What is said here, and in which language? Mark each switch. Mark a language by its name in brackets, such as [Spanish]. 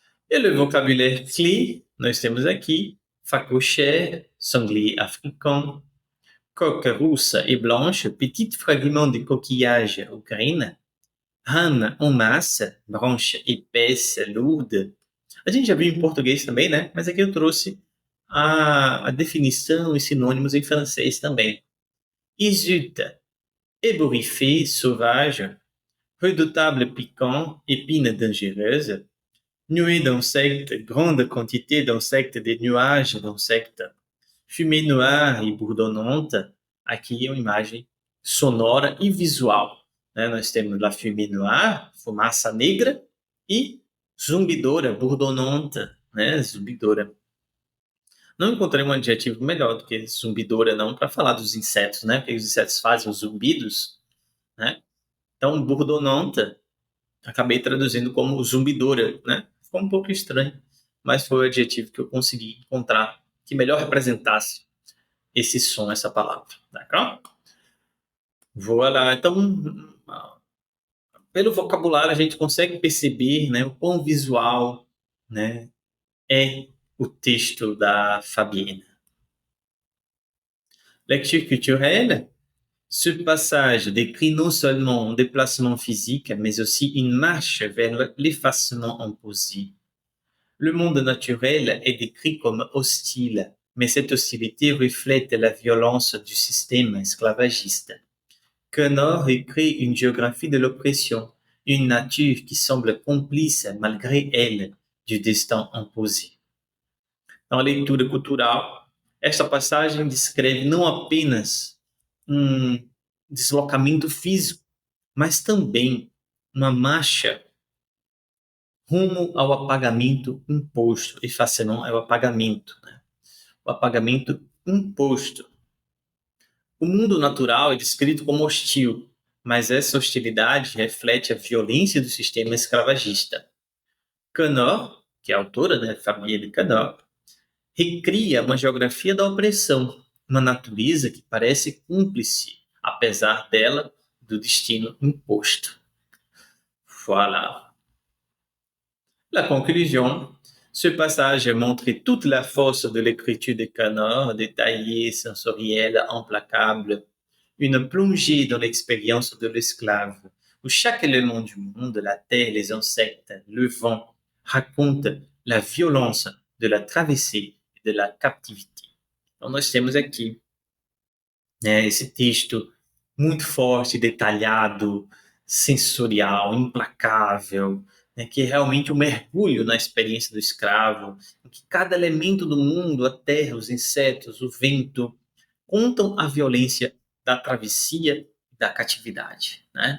[French] E le vocabulaire clé, [Portuguese] nós temos aqui [French] phacochère, sanglier africain, coque rousse et blanche, petit fragment de coquillage ou graines, rane en masse, branche épaisse, lourde. [Portuguese] A gente já viu em português também, né? Mas aqui eu trouxe a definição e sinônimos em francês também. [French] Isute, ébouriffé, sauvage, redoutable piquant, épine dangereuse, nuée d'insectes, grande quantité d'insectes, des nuages d'insectes, fumée noire e bourdonnante. [Portuguese] Aqui é uma imagem sonora e visual. Né? Nós temos [French] la fumée noire, [Portuguese] fumaça negra, e zumbidora, bourdonnante, né? Zumbidora. Não encontrei um adjetivo melhor do que zumbidora, não, para falar dos insetos, né? Porque os insetos fazem os zumbidos, né? Então, bourdonnante, acabei traduzindo como zumbidora, né? Ficou um pouco estranho, mas foi o adjetivo que eu consegui encontrar que melhor representasse esse som, essa palavra, d'accord? Voilà. Então, pelo vocabulário a gente consegue perceber, né, o quão visual, né, é o texto da Fabienne. [French] Lecture culturelle. Ce passage décrit non seulement un déplacement physique, mais aussi une marche vers l'effacement imposé. Le monde naturel est décrit comme hostile, mais cette hostilité reflète la violence du système esclavagiste. Connor écrit une géographie de l'oppression, une nature qui semble complice malgré elle du destin imposé. [Portuguese] Então, a leitura cultural, esta passagem descreve não apenas um deslocamento físico, mas também uma marcha rumo ao apagamento imposto. E fascinante é o apagamento, né? O apagamento imposto. O mundo natural é descrito como hostil, mas essa hostilidade reflete a violência do sistema escravagista. Canor, que é a autora, né, Fabienne Canor, recria uma geografia da opressão, uma natureza que parece cúmplice, apesar dela, do destino imposto. [French] Voilà. La conclusion. Ce passage montre toute la force de l'écriture de Canor, détaillée, sensorielle, implacable, une plongée dans l'expérience de l'esclave, où chaque élément du monde, la terre, les insectes, le vent, raconte la violence de la traversée e de la captivité. [Portuguese] Então, nós temos aqui, né, esse texto muito forte, detalhado, sensorial, implacável, né, que é realmente um mergulho na experiência do escravo, em que cada elemento do mundo, a terra, os insetos, o vento, contam a violência da travessia e da catividade. Né?